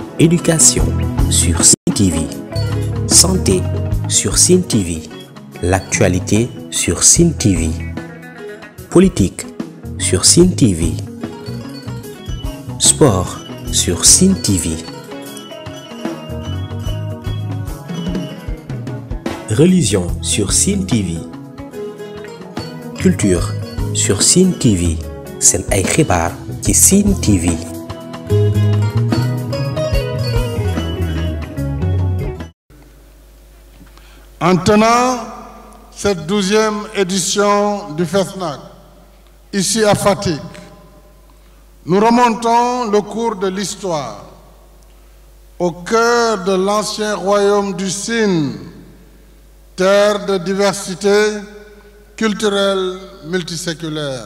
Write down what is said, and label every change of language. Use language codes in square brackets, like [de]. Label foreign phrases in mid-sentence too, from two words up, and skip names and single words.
[fr] Éducation sur Sen TV, santé sur Sen TV, l'actualité sur Sen TV, politique sur Sen TV, sport sur Sen TV, religion sur Sen TV, culture sur Sen TV. [wo] Sen ay xibaar ci Sen TV. [fr] En tenant cette 12e édition du FESNAC, ici à Fatick, nous remontons le cours de l'histoire au cœur de l'ancien royaume du Sine, terre de diversité culturelle multiséculaire.